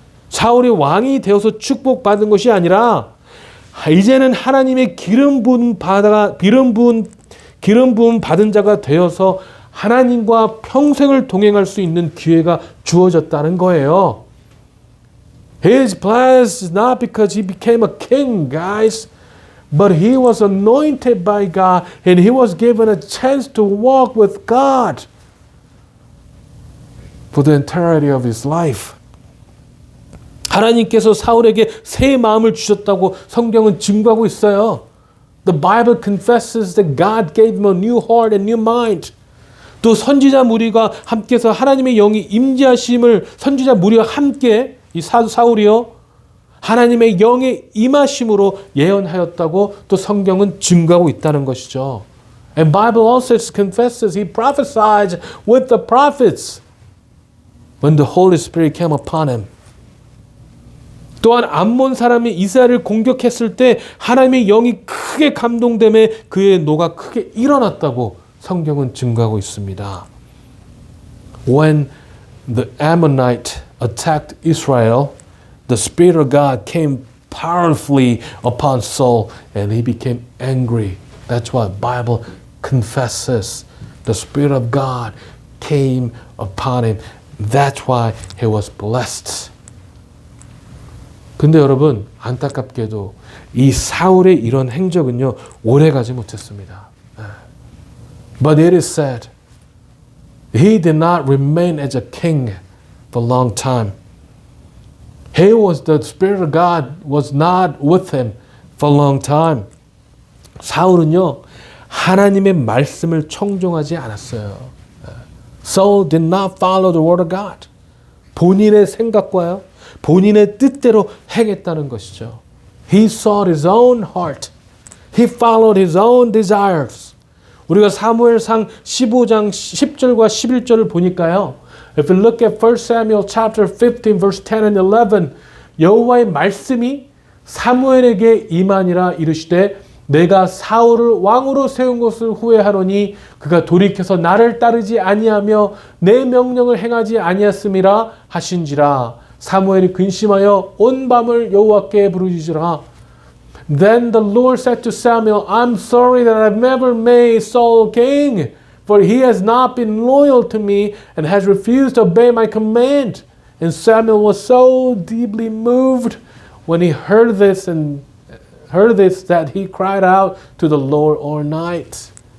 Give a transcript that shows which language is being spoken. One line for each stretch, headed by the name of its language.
Korean: 사울이 왕이 되어서 축복받은 것이 아니라 이제는 하나님의 기름 부은 받은 자가 되어서 하나님과 평생을 동행할 수 있는 기회가 주어졌다는 거예요.
English: His blessed is not because he became a king, guys, but he was anointed by God and he was given a chance to walk with God for the entirety of his life.
Korean: 하나님께서 사울에게 새 마음을 주셨다고 성경은 증거하고 있어요.
English: The Bible confesses that God gave him a new heart and new mind.
Korean: 또 선지자 무리가 함께서 하나님의 영이 임재하심을 선지자 무리와 함께 이 사울이요 하나님의 영의 임하심으로 예언하였다고 또 성경은 증거하고 있다는 것이죠.
English: And Bible also confesses he prophesied with the prophets when the Holy Spirit came upon him.
Korean: 또한 암몬 사람이 이스라엘을 공격했을 때 하나님의 영이 크게 감동됨에 그의 노가 크게 일어났다고 성경은 증거하고 있습니다.
English: When the Ammonite attacked Israel, the Spirit of God came powerfully upon Saul and he became angry. That's why the Bible confesses the Spirit of God came upon him. That's why he was blessed.
Korean: 근데 여러분 안타깝게도 이 사울의 이런 행적은요 오래가지 못했습니다.
English: But it is said he did not remain as a king for a long time. The Spirit of God was not with him for a long time.
Korean: 사울은요 하나님의 말씀을 청종하지 않았어요.
English: Saul did not follow the word of God.
Korean: 본인의 생각과요 본인의 뜻대로 행했다는 것이죠.
English: He sought his own heart. He followed his own desires.
Korean: 우리가 사무엘상 15장 10절과 11절을 보니까요.
English: If you look at 1 Samuel chapter 15 verse 10 and 11
Korean: 여호와의 말씀이 사무엘에게 임하니라 이르시되 내가 사울을 왕으로 세운 것을 후회하노니 그가 돌이켜서 나를 따르지 아니하며 내 명령을 행하지 아니했음이라 하신지라. 사무엘이 근심하여 온 밤을 여호와께 부르짖으라.
English: Then the Lord said to Samuel, I'm sorry that I've never made Saul king, for he has not been loyal to me and has refused to obey my command. And Samuel was so deeply moved when he heard this that he cried out to the Lord all night.